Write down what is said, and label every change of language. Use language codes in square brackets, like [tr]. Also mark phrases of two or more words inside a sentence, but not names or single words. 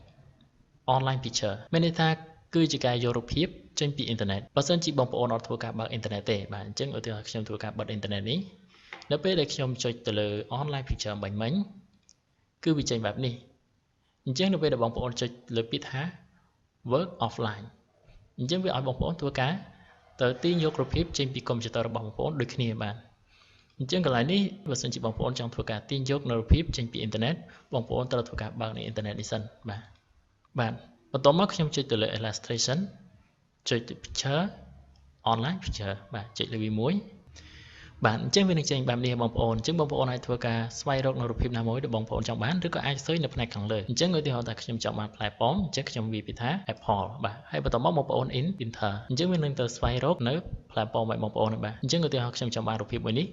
[en] online picture [km] មានន័យថាគឺជាការយករូបភាពចេញពីអ៊ីនធឺណិតបើសិនជាបងប្អូនអត់ធ្វើការបើកអ៊ីនធឺណិតទេបាទអញ្ចឹងឧទាហរណ៍ខ្ញុំធ្វើការបិទអ៊ីនធឺណិតនេះនៅពេលដែលខ្ញុំចុចទៅលើ online picture បាញ់មិញគឺវាចេញបែបនេះអញ្ចឹងនៅពេលដែលបងប្អូនចុចលើពាក្យថា [en] work offline [km] អញ្ចឹងវាឲ្យបងប្អូនធ្វើការទៅទាញ យករូបភាពចេញពីកុំព្យូទ័ររបស់បងប្អូនដូចគ្នាបាទអញ្ចឹងកន្លែងនេះបើសិនជាបងប្អូនចង់ធ្វើការទាញយកនៅរូបភាពចេញពីអ៊ីនធឺណិតបងប្អូនត្រូវធ្វើការបើកនៅអ៊ីនធឺណិតនេះសិនបាទបន្ទាប់មកខ្ញុំចុចទៅលើ illustration ចុចទៅ [en] picture online picture [km] បាទចុចលើ វាមួយបាទអញ្ចឹងវានឹងចេញបែបនេះបងប្អូនអញ្ចឹងបងប្អូនអាចធ្វើការស្វែងរកនៅរូបភាពណាមួយដែលបងប្អូនចង់បានឬក៏អាចស៊ើចនៅផ្នែកខាងលើអញ្ចឹងឧទាហរណ៍ថាខ្ញុំចង់បានផ្លែប៉ោមអញ្ចឹង ខ្ញុំវាពីថា apple បាទហើយបន្ទាប់មកបងប្អូន enter អញ្ចឹងវានឹងទៅស្វែងរកនៅផ្លែប៉ោមឲ្យបងប្អូនបាទអញ្ចឹងឧទាហរណ៍ខ្ញុំចង់បានរូបភាពមួយនេះ